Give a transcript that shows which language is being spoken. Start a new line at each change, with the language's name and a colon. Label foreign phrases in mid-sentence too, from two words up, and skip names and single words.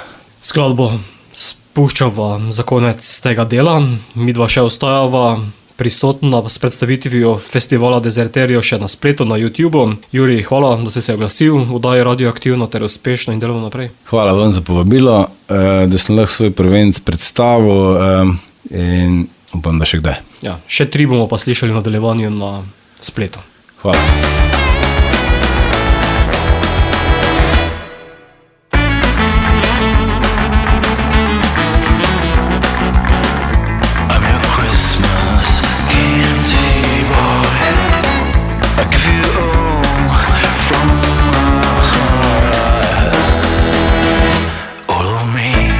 Slovenian: Skladbo spuščava za konec tega dela, midva še ostajava prisotna s predstavitvijo festivala Dezerterijo še na spletu, na YouTubeu. Jurij, hvala, da si se oglasil, oddaji Radioaktivno ter uspešno in delamo naprej. Hvala vam za povabilo, da sem lahko svoj prvenc predstavil in upam, da še kdaj. Ja, še 3 bomo pa slišali v nadaljevanju na spletu. Hvala.
English: I'm your Christmas candy boy. I give you all from my heart, all of me.